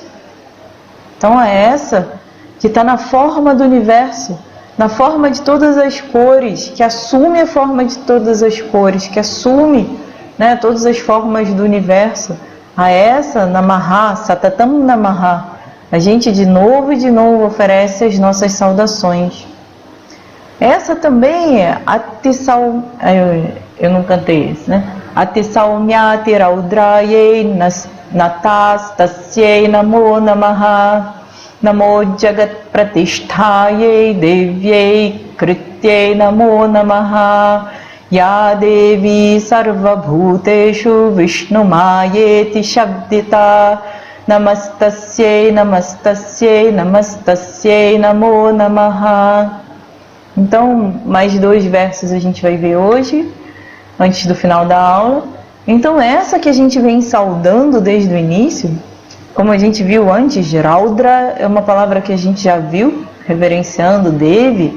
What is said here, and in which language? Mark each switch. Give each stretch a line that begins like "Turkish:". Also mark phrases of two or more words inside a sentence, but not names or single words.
Portuguese: Então é essa que está na forma do universo, na forma de todas as cores, que assume a forma de todas as cores, que assume, né, todas as formas do universo. A essa,
Sanskrit: नमः सततं नमः,
Portuguese: a gente de novo e de novo oferece as nossas saudações. Essa também é Atisal, eu não cantei esse, né?
Sanskrit: अतिसौम्याति रौद्रायै नतास् तस्यै नमो नमः. नमो जगत् प्रतिष्ठायै देव्यै कृत्यै नमो नमः. या देवी सर्व भूतेषु विष्णुमायेति शब्दिता. नमस्तस्यै नमस्तस्यै नमस्तस्यै नमो नमः.
Portuguese: Então, mais 2 versos a gente vai ver hoje, antes do final da aula. Então, essa que a gente vem saudando desde o início, como a gente viu antes, Raudra é uma palavra que a gente já viu, reverenciando Devi.